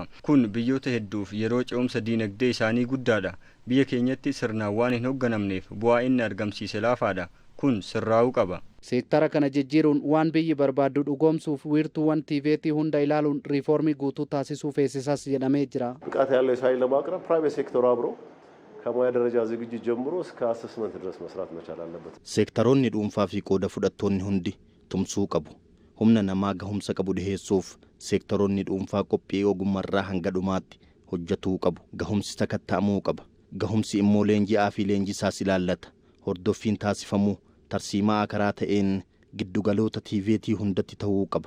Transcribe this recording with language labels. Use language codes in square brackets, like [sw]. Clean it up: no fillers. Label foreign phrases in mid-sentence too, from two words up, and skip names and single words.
[om] Kun biyyoota hedduuf yeroo ce'umsa diinagdee isaanii guddaadha. Biyya keenyatti sirnaan waan hin hoogganamneef bu'aa inni argamsiise laafaadha. Kun sirraa'uu qaba. Seektara kana jijjiiruun waan biyyi barbaaddu dhugoomsuuf wiirtuuwwan tiiveetii hunda ilaaluun riifoormii guutuu taasisuu feesisas jedhamee jira. [am] ብቃት ያለው የሳይንስ ለማቅረብ [en] private sector [am] አብሮ ከሙያ ደረጃ ዝግጅት ጀምሮ እስከ አሰስመንት ድረስ መስራት መቻል አለበት። [om] ሴክተሮonni dhuunfaa fi qooda fudhattoonni hundi tumsuu qabu. Humna namaa gahumsa qabu dhiheessuuf seektoroonni dhuunfaa qophii ogummaarraa hanga dhumaatti hojjetuu qabu. Gahumsi sakatta'amuu qaba. Gahumsi immoo leenji'aa fi leenjisaas ilaallata. Hordoffiin taasifamuu tarsiimaa karaa ta'een giddugaloota tiiveetii hundatti ta'uu qaba.